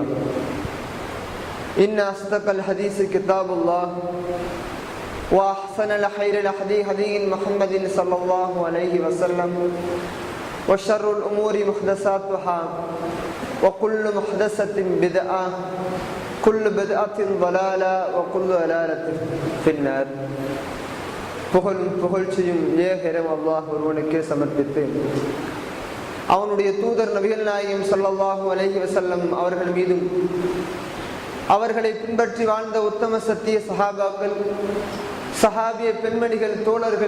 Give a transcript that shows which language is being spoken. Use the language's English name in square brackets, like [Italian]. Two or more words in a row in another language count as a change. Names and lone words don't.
[Arabic] إن أصدق الحديث كتاب الله وأحسن الخير هدي محمد صلى الله عليه وسلم وشر الأمور محدثاتها وكل محدثة بدعة كل بدعة ضلالة وكل ضلالة في النار. [Tamil] புகழ்ச்சியும் ஏகரம் அல்லாஹ் ஒருவனுக்கே சமர்ப்பித்து அவனுடைய தூதர் நபிகள் நாயகம் [Arabic] صلى الله عليه وسلم [Tamil] அவர்கள் மீதும் அவர்களை பின்பற்றி வாழ்ந்த உத்தம சத்திய சஹாபாக்கள், சஹாபிய பெண்மணிகள், தோழர்கள்,